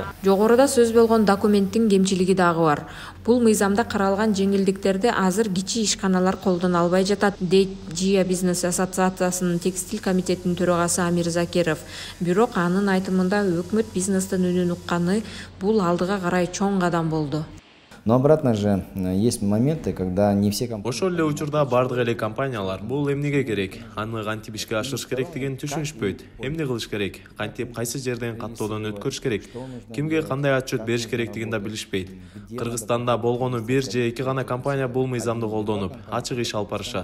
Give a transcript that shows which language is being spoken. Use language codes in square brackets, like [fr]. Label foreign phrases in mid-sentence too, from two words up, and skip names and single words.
[ky] Жогоруда сөз болгон документтин кемчилиги дагы бар. Бул мыйзамда каралган жеңилдиктерди азыр кичи ишканалар колдоно албай жатат, дейт Жия бизнес ассоциациясынын текстиль комитетинин төрагасы Амир Закиров. Бирок анын айтымында өкмөт бизнестин үнүн укканы бул алдыга карай чоң кадам болду. [ru] Но обратно же есть моменты, когда не все компании... [ky] Ошол эле учурда бардык эле компаниялар бул эмнеге керек, аны кантип ишке ашырыш керек деген түшүнүшпөйт. Эмне кылыш керек, кантип кайсы жерден каттоодон өткөрүш керек, кимге кандай отчет бериш керектигин да билишпейт. Кыргызстанда болгону бир же эки гана компания бул мыйзамды колдонуп, ачык иш алып барышат.